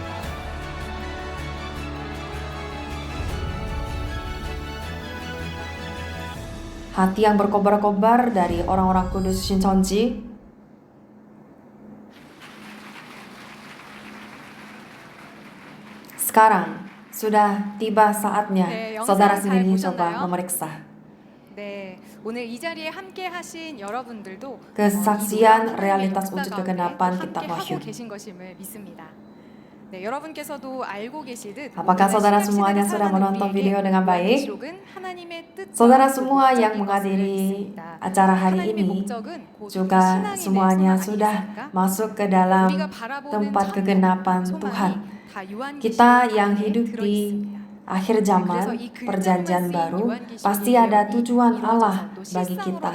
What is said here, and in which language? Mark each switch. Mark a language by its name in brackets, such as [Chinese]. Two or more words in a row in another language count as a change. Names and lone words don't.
[Indonesian] Hati yang berkobar-kobar dari orang-orang kudus Shincheonji. Sekarang sudah tiba saatnya saudara sendiri coba memeriksa. [Korean] 네, 오늘 이 자리에 함께 하신 여러분들도 [Indonesian] kesaksian realitas wujud kegenapan Kitab Wahyu. [Korean] 계신 것임을 믿습니다. 네, 여러분께서도 알고 계시듯 [Indonesian] Apakah saudara semuanya sudah menonton video dengan baik? Saudara semua yang menghadiri acara hari ini juga semuanya sudah masuk ke dalam tempat kegenapan Tuhan. Kita yang hidup di akhir zaman, perjanjian baru, pasti ada tujuan Allah bagi kita.